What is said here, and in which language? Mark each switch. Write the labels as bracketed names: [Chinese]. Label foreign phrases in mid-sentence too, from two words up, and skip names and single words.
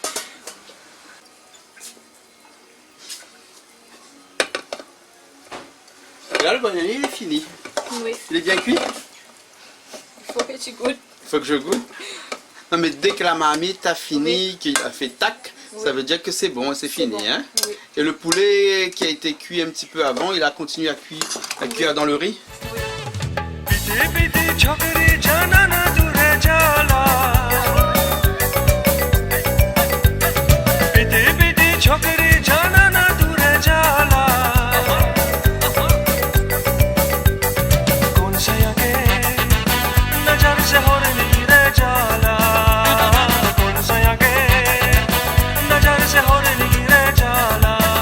[French] Et là le biryani il est fini. Oui. Il est bien cuit? Il faut que tu goûtes. Il faut que je goûte. Non mais dès que la marmite a fini, qu'il a fait tac, ça veut dire que c'est bon, c'est fini. bon. Hein? Oui. Et le poulet qui a été cuit un petit peu avant, il a continué à cuire dans le riz? [Bhojpuri] पीते पीते छोकरी जाना ना दूरे जाला पीते पीते छोकरी जाना ना दूरे जाला कौन सा आगे नजर से होने नहीं रे जाला कौन सा आगे नजर से होने नहीं रे जाला